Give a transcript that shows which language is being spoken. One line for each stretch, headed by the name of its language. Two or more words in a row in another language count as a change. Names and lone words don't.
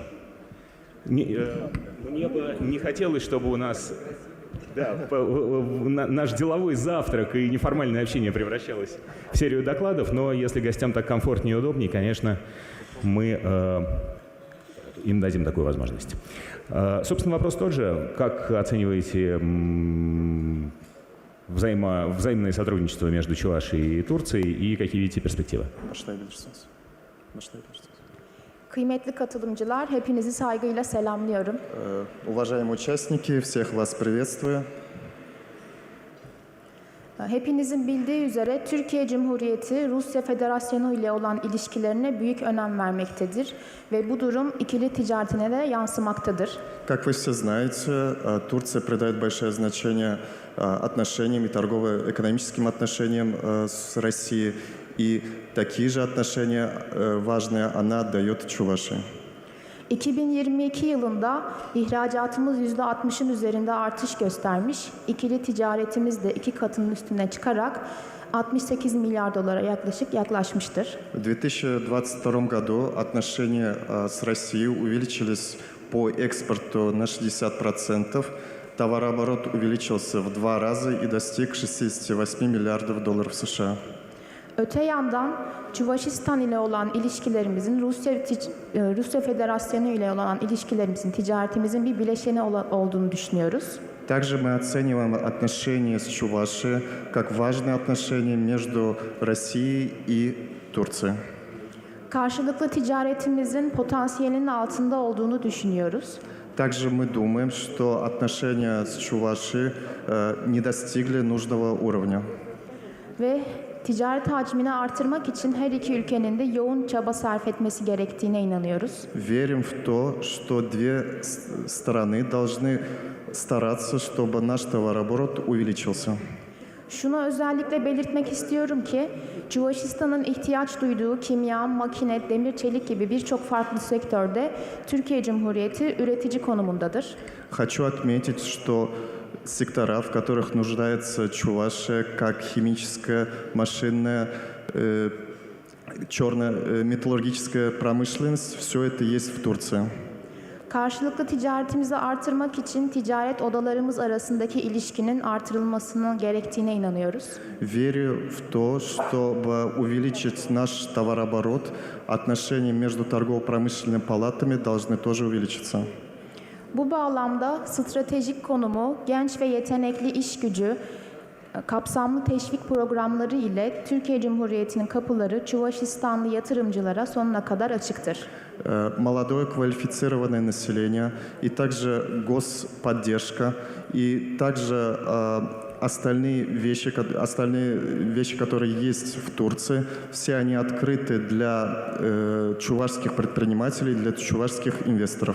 Russian: Мне бы не хотелось, чтобы у нас наш деловой завтрак и неформальное общение превращалось в серию докладов, но если гостям так комфортнее и удобнее, конечно, мы им дадим такую возможность. Собственно, вопрос тот же. Как оцениваете взаимное сотрудничество между Чувашией и Турцией и какие видите перспективы?
Turkish: Kıymetli katılımcılar, hepinizi saygıyla selamlıyorum.
Russian: Уважаемые участники, всех вас приветствую.
Turkish: Hepinizin bildiği üzere Türkiye Cumhuriyeti Rusya Federasyonu ile olan ilişkilerine büyük önem vermektedir ve bu durum ikili ticaretine de yansımaktadır.
Russian: Как вы все знаете, Турция придает большое значение отношениям и торгово-экономическим отношениям с Россией, и такие же отношения важные она отдает Чувашии.
Turkish: 2022 yılında ihracatımız %60'ın üzerinde artış göstermiş. İkili ticaretimiz de 2 katının üstüne çıkarak 68 milyar dolara yaklaşmıştır.
Russian: В 2022 году отношения с Россией увеличились по экспорту на 60%. Товарооборот увеличился в 2 раза и достиг 68 миллиардов долларов США.
Turkish: Öte yandan Çuvaşistan ile olan ilişkilerimizin, Rusya Federasyonu ile olan ilişkilerimizin, ticaretimizin bir bileşeni olduğunu düşünüyoruz.
Russian: Также мы оцениваем отношения с Чувашией как важные отношения между Россией и Турцией.
Turkish: Karşılıklı ticaretimizin potansiyelinin altında olduğunu düşünüyoruz.
Russian: Также мы думаем, что отношения с Чувашией не достигли нужного уровня.
Turkish: Ve ticaret hacmini artırmak için her iki ülkenin de yoğun çaba sarf etmesi gerektiğine inanıyoruz.
Russian: Верим в то, что две стороны должны стараться, чтобы наш товарооборот увеличился.
Turkish: Şunu özellikle belirtmek istiyorum ki Çuvaşistan'ın ihtiyaç duyduğu kimya, makine, demir, çelik gibi birçok farklı sektörde Türkiye Cumhuriyeti üretici konumundadır.
Russian: Хочу отметить, что сектора, в которых нуждается Чувашия, как химическая, машинная, черная, металлургическая промышленность, все это есть в Турции.
Turkish: Karşılıklı ticaretimizi artırmak için ticaret odalarımız arasındaki ilişkinin artırılmasının gerektiğine inanıyoruz.
Russian: Верю в то, чтобы увеличить наш товарооборот, отношения между торгово-промышленными палатами должны тоже увеличиться.
Turkish: Bu bağlamda stratejik konumu, genç ve yetenekli iş gücü, kapsamlı teşvik programları ile Türkiye Cumhuriyeti'nin kapıları Çuvaşistanlı yatırımcılara sonuna kadar açıktır.
Russian: Молодое квалифицированное население и также господдержка и также остальные вещи, которые есть в Турции, все они открыты для чувашских предпринимателей, для чувашских инвесторов.